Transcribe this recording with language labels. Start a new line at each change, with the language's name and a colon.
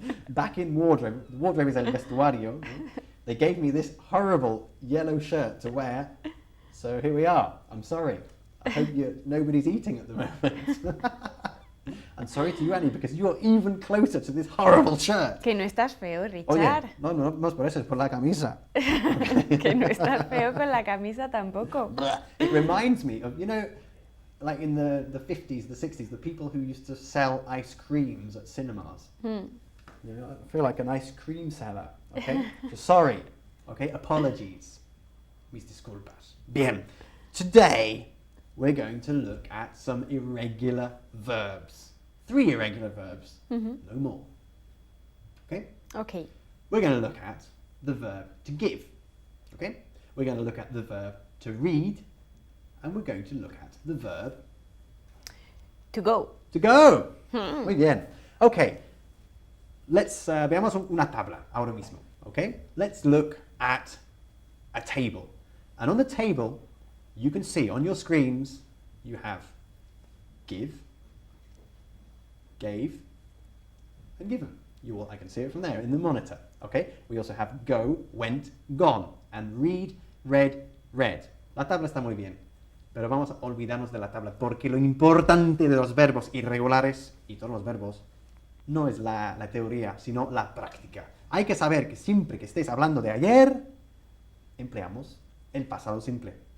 English: Back in wardrobe, the wardrobe is el vestuario. They gave me this horrible yellow shirt to wear, so here we are. I'm sorry. I hope nobody's eating at the moment. I'm sorry to you, Annie, because you're even closer to this horrible shirt.
Spanish: Que no estás feo, Richard. Oye, no es por eso, es por la camisa. Que no estás feo con la camisa tampoco.
English: It reminds me of, you know, like in the 50s, the 60s, the people who used to sell ice creams at cinemas. You know, I feel like an ice cream seller, okay? So sorry, okay? Apologies.
Spanish: Mis disculpas. Bien.
English: Today, we're going to look at some irregular verbs. 3 irregular verbs, no more. Okay? Okay. We're going to look at the verb to give. Okay? We're going to look at the verb to read, and we're going to look at the verb To go. to go.
Spanish: Muy bien.
English: Okay.
Spanish: Let's veamos una tabla ahora mismo.
English: Okay? Let's look at a table. And on the table, you can see on your screens, you have give, gave, and given. I can see it from there in the monitor. Okay? We also have go, went, gone, and read, read, read.
Spanish: La tabla está muy bien, pero vamos a olvidarnos de la tabla porque lo importante de los verbos irregulares y todos los verbos no es la teoría, sino la práctica. Hay que saber que siempre que estéis hablando de ayer, empleamos el pasado simple.